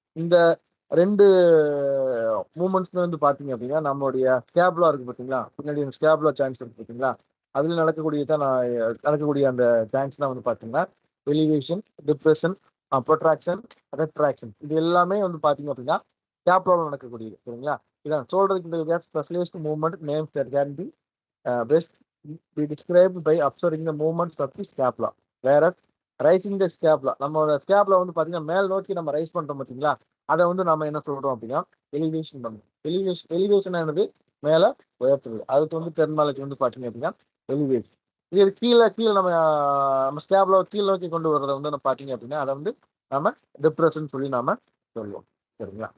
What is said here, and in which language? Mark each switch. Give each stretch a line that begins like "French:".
Tamil: இந்த ரெண்டு மூமெண்ட்ஸ் வந்து பார்த்தீங்க அப்படின்னா நம்மளுடைய ஸ்கேப்லா இருக்கு பார்த்தீங்களா, பின்னாடி அந்த ஸ்கேப்லா சான்ஸ் இருக்கு பார்த்தீங்களா, அதில் நடக்கக்கூடிய அந்த சான்ஸ்லாம் வந்து பார்த்தீங்கன்னா எலிவேஷன், டிப்ரெஷன், ப்ரொட்ராக்ஷன், ரெட்ராக்ஷன், இது எல்லாமே வந்து பார்த்தீங்க அப்படின்னா ஸ்கேப்லாவில் நடக்கக்கூடியது. சரிங்களா? இதான் சொல்றதுக்கு
English: Specialist movement names that can be best be described by observing the movements of the scapula.
Tamil: Whereas
English: rising the scapula,
Tamil: நம்மளோட ஸ்கேப்லா வந்து பார்த்தீங்கன்னா மேல் நோக்கி நம்ம ரைஸ் பண்ணுறோம் பார்த்தீங்களா, அதை வந்து நம்ம என்ன சொல்றோம் அப்படின்னா எலிவேஷன் பண்ணுறோம். எலிவேஷன் ஆனது மேலே உயர்த்துறது, அதுக்கு வந்து டெர்மினாலஜி வந்து பார்த்தீங்க அப்படின்னா எலிவேஷன். இது கீழே நம்ம ஸ்கேப்லா கீழ் நோக்கி கொண்டு வர்றதை வந்து நம்ம பார்த்தீங்க அப்படின்னா அதை வந்து நம்ம டிப்ரெஷன் சொல்லி நாம சொல்லுவோம். சரிங்களா?